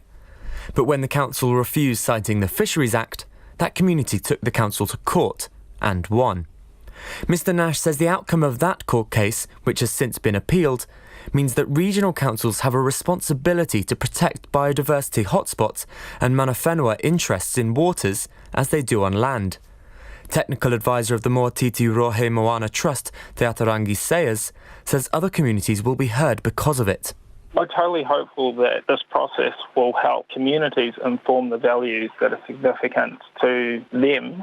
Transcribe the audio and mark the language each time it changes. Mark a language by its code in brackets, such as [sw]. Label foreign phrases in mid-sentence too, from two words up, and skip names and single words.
[en] But when the council refused, citing the Fisheries Act, that community took the council to court and won. Mr Nash says the outcome of that court case, which has since been appealed, means that regional councils have a responsibility to protect biodiversity hotspots and [mi] mana whenua [en] interests in waters as they do on land. Technical advisor of the Moatiti Rohe Moana Trust, Te Atarangi Sayers, says other communities will be heard because of it. I'm totally hopeful that this process will help communities inform the values that are significant to them.